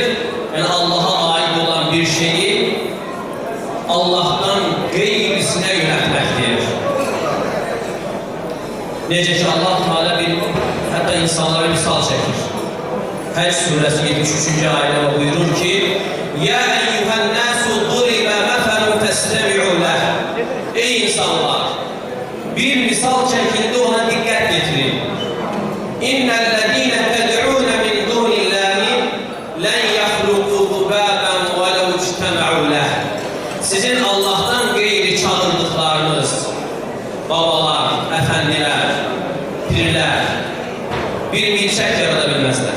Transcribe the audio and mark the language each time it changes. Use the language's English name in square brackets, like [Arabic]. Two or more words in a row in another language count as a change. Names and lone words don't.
[Azerbaijani] Yəni Allaha aid olan bir şeyi Allah'tan qeyrisinə yönəltməkdir. Necə ki Allah Teala hətta insanlara misal çəkir. Həcc surəsi 73-cü ayədə buyurur ki: [Arabic] "يا أيها الناس ضرب مثل فاستمعوا له." [Azerbaijani] Ey insanlar, bir misal çəkildi, ona diqqət yetirin. [Arabic] "إن الذين تدعون من دون الله لن يخلقوا ذبابا ولو اجتمعوا له." [Azerbaijani] Sizin Allah'tan qeyri çağırdıqlarınız, babalar, əfəndilər, pirlər bir milçək yarada bilməzlər.